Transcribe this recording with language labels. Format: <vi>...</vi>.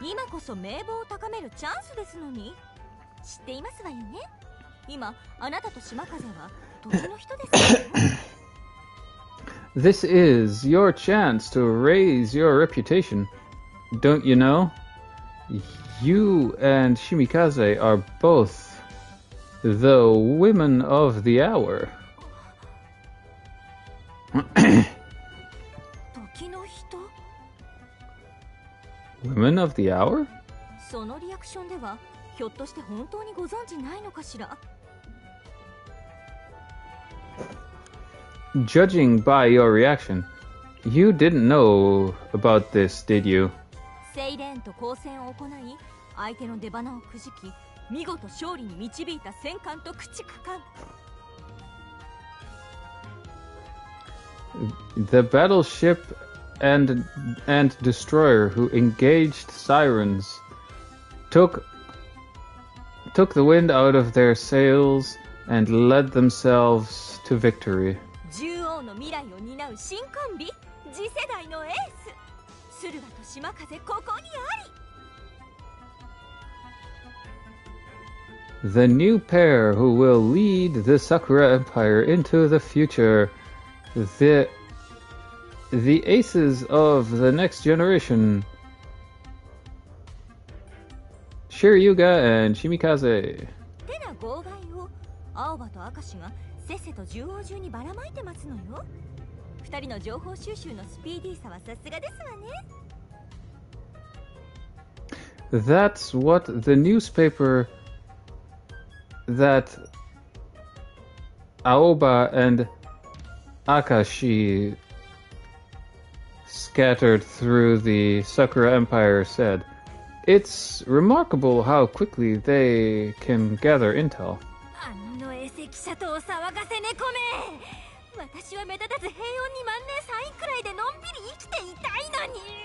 <ja>今こそ名簿を高めるチャンスですのに。知っていますわよね。今あなたと島風は時の人ですよ。</ja> <en>This is your chance to raise your reputation. Don't you know? You and Shimikaze are both the women of the hour.</en> <ja>時の人？</ja> <en>Women of the hour?</en> <ja>そのリアクションではひょっとして本当にご存知ないのかしら。</ja> <en>Judging by your reaction, you didn't know about this, did you?</en> <ja>セイレーンと交戦を行い、相手の出鼻をくじき、見事勝利に導いた戦艦と駆逐艦。</ja> <en>The battleship and destroyer who engaged sirens took the wind out of their sails and led themselves to victory.</en> <ja>獣王の未来を担う新コンビ、次世代のエース。駿河と島風ここにあり。</ja> <en>The new pair who will lead the Sakura Empire into the future. The aces of the next generation. Shiryuga and Shimikaze.</en> <ja>てな号外を青葉と明石がせっせと獣王中にばらまいてますのよ。二人の情報収集のスピーディーさはさすがですわね。</ja> <en>That's what the newspaper that Aoba and Akashi scattered through the Sakura Empire said. It's remarkable how quickly they can gather intel.</en> <ja>あのエセ記者とお騒がせ猫め。私は目立たず平穏に万年サインくらいでのんびり生きていたいのに。</ja>